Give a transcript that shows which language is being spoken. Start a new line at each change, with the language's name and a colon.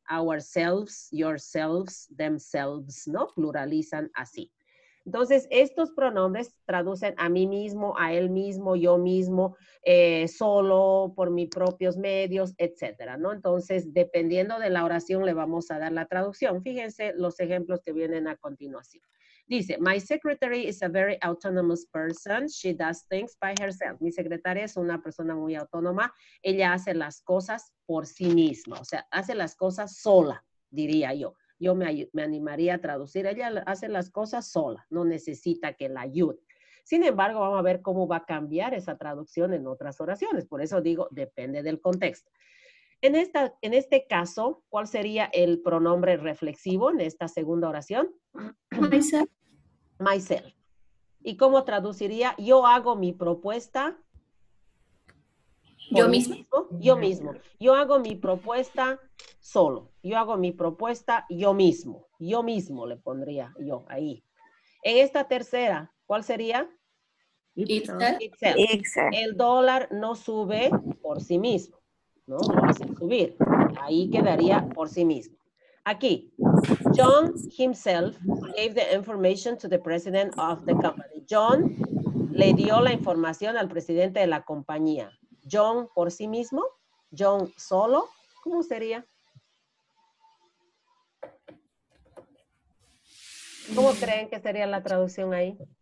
Spanish: Ourselves, yourselves, themselves, ¿no? Pluralizan así. Entonces, estos pronombres traducen a mí mismo, a él mismo, yo mismo, solo, por mis propios medios, etcétera, ¿no? Entonces, dependiendo de la oración, le vamos a dar la traducción. Fíjense los ejemplos que vienen a continuación.
English: Dice, my secretary is a very autonomous person. She does things by herself.
Spanish: Mi secretaria es una persona muy autónoma. Ella hace las cosas por sí misma, o sea, hace las cosas sola, diría yo. Yo me animaría a traducir. Ella hace las cosas sola, no necesita que la ayude. Sin embargo, vamos a ver cómo va a cambiar esa traducción en otras oraciones. Por eso digo, depende del contexto. En este caso, ¿cuál sería el pronombre reflexivo en esta segunda oración?
English: Myself.
Spanish: Myself. ¿Y cómo traduciría? Yo hago mi propuesta. Yo mismo. Yo mismo. Yo hago mi propuesta solo. Yo hago mi propuesta yo mismo. Yo mismo le pondría yo ahí. En esta tercera, ¿cuál sería?
English: Itself. Itself.
Spanish: El dólar no sube por sí mismo, ¿no? Lo hace subir. Ahí quedaría por sí mismo.
English: Aquí, John himself gave the information to the president of the company.
Spanish: John le dio la información al presidente de la compañía. John por sí mismo, John solo, ¿cómo sería? ¿Cómo creen que sería la traducción ahí?